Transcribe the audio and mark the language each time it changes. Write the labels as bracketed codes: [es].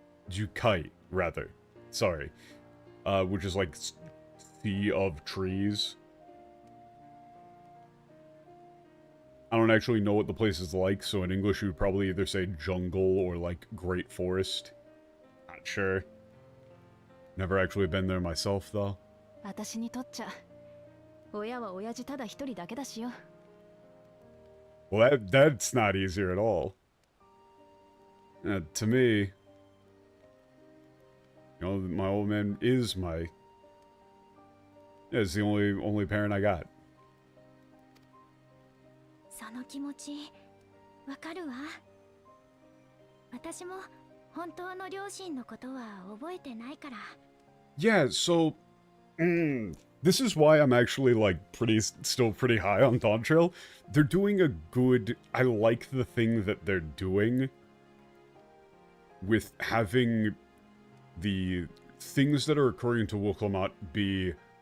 [en] Jukai, rather. Sorry. Which is like sea of trees. I don't actually know what the place is like, so in English you would probably either say jungle or like great forest. Not sure. Never actually been there myself, though. [ja] 私にとっちゃ、親は親父ただ一人だけだしよ。 [en] Well, that's not easier at all. To me, you know, my old man is my... Yeah, it's the only parent I got. [ja] その気持ち、わかるわ。私も本当の両親のことは覚えてないから。 [en] Yeah, so... this is why I'm actually, like, still pretty high on Dawn Trail. They're doing a good... I like the thing that they're doing with having the things that are occurring to Wokomat be...